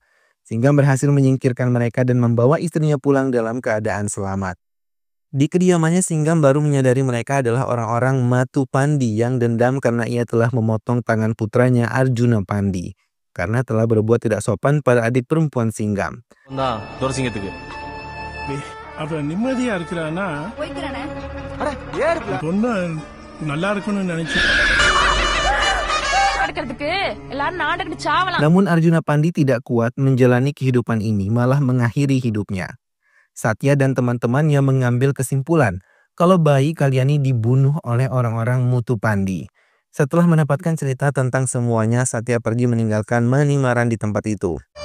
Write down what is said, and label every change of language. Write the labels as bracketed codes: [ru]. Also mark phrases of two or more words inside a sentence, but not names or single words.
[id] Singgam berhasil menyingkirkan mereka dan membawa istrinya pulang dalam keadaan selamat. Di kediamannya Singgam baru menyadari mereka adalah orang-orang Matupandi yang dendam karena ia telah memotong tangan putranya Arjuna Pandi. Karena telah berbuat tidak sopan pada adik perempuan Singgam. [ta] அவன் நிம்மதியா இருக்கிறானா பொண்ணு நல்லா இருக்கும்னு நினைச்சு. [id] Namun Arjuna Pandi tidak kuat menjalani kehidupan ini, malah mengakhiri hidupnya. Satya dan teman-temannya mengambil kesimpulan kalau bayi Kalyani dibunuh oleh orang-orang Mutupandi. Setelah mendapatkan cerita tentang semuanya, Satya pergi meninggalkan Manimaran di tempat itu.